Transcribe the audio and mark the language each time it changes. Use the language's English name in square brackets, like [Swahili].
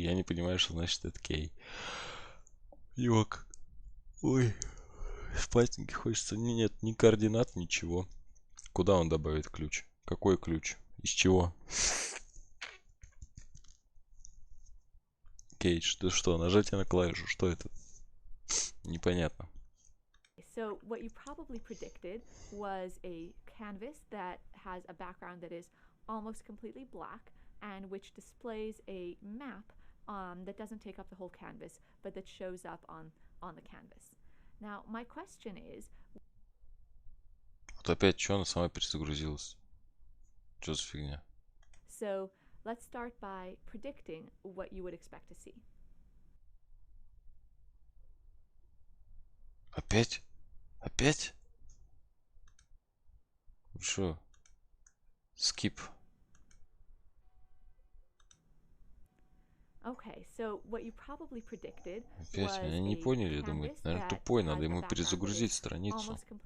[Russian] Я не понимаю, что значит это кей. Ёк. Ой. Спатеньки хочется. Нет, ни координат, ничего. Куда он добавит ключ? Какой ключ? Из чего? Кейдж, ты что, нажатие на клавишу? Что это? Непонятно. [English] So what you probably predicted was a canvas that has a background that is almost completely black and which displays a map that doesn't take up the whole canvas, but that shows up on the canvas. Now, my question is... [Russian] Вот опять что она сама перезагрузилась? Что за фигня? [English] So let's start by predicting what you would expect to see. [Russian] Опять? Опять? Что? Skip. [English] Okay, so what you probably predicted [Russian] Опять меня не поняли, думаю, наверное, тупой, надо ему перезагрузить страницу.